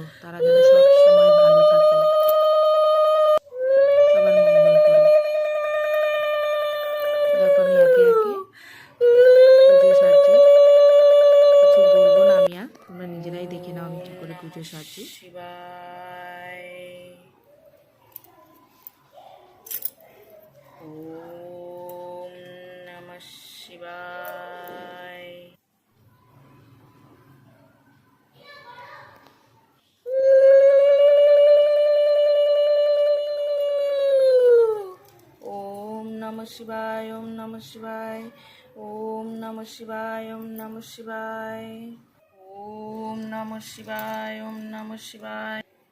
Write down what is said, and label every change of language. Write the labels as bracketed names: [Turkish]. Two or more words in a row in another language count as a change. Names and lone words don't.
[Bangla] তারা যেন সব সময় ভালো থাকে, সবার মঙ্গল করো। দেখো আমি একে একে পুজো সারছি, কিছু বলবো না আমি আর, তোমরা নিজেরাই দেখে নাও আমি কী করে পুজো সারছি। [Sanskrit] শিবায় ওম নমঃ শিবায়। ওম নমঃ শিবায়, ওম নমঃ শিবায়, ওম নমঃ শিবায়, ওম নমঃ শিবায়, ওম নমঃ শিবায়, ওম নমঃ শিবায়।